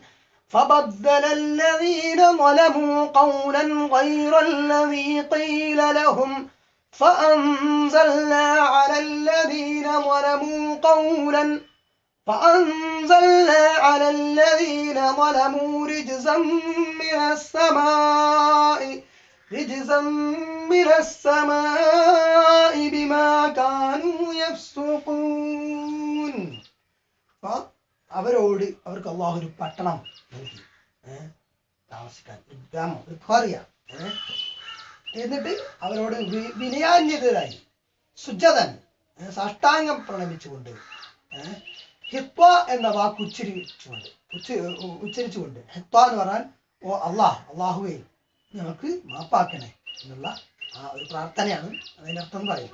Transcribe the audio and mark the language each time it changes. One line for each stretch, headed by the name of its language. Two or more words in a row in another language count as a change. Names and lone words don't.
Arabic: فَبَدَّلَ الَّذِينَ ظَلَمُوا قَوْلًا غَيْرَ الَّذِي قِيلَ لَهُمْ فَأَنزَلْنَا عَلَى الَّذِينَ ظَلَمُوا رِجْزًا مِّنَ السَّمَاءِ بِمَا كَانُوا يَفْسُقُونَ.
Malayalam: അവർക്ക് അള്ളാഹു ഒരു പട്ടണം നൽകി, താമസിക്കാൻ, ഒരു ഗ്രാമം, ഒരു ഖറിയ. എന്നിട്ട് അവരോട് വിനയാന്യതരായി സുജദൻ, സാഷ്ടാംഗം പ്രണമിച്ചുകൊണ്ട്, ഹിത്വ എന്ന വാക്ക് ഉച്ചരിച്ചുകൊണ്ട്, ഹിത്വ എന്ന് പറഞ്ഞാൽ ഓ അള്ളാഹുവേ ഞങ്ങൾക്ക് മാപ്പാക്കണേ എന്നുള്ള ആ ഒരു പ്രാർത്ഥനയാണ് അതിനർത്ഥം പറയും.